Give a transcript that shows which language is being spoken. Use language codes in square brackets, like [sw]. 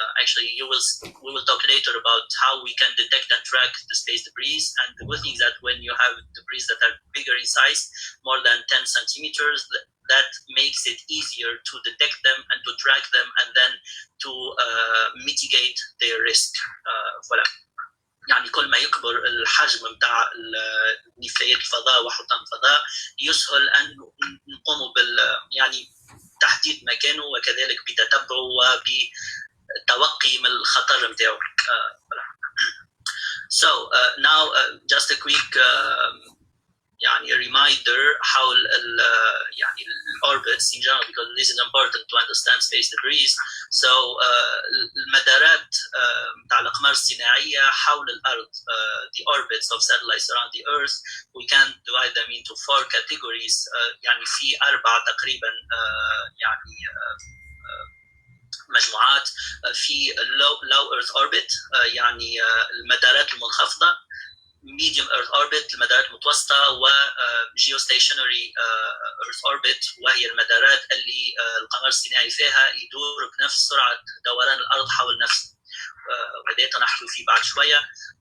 [en] Actually, we will talk later about how we can detect and track the space debris. And the good thing is that when you have debris that are bigger in size, more than 10 centimeters, that makes it easier to detect them and to track them and then to mitigate their risk. [fr] Voilà. [ar] يعني كل ما يكبر الحجم بتاع نفايات الفضاء وحطام الفضاء يسهل ان نقوم يعني تحديد مكانه وكذلك بتتبعه وبتوقي من الخطر نتاعو. [en] So now just a quick يعني reminder حول يعني orbits in general, because this is important to understand space debris. So [ar] المدارات بتاع الأقمار الصناعية حول الأرض, [en] the orbits of satellites around the Earth, we can divide them into 4 categories. [ar] يعني في 4 تقريبا يعني مجموعات. في low Earth orbit يعني المدارات المنخفضة, medium Earth orbit المدارات المتوسطة, و geostationary Earth orbit وهي المدارات اللي القمر الصناعي فيها يدور بنفس سرعة دوران الأرض حول نفسه, وهذا نحكي فيه بعد شوية.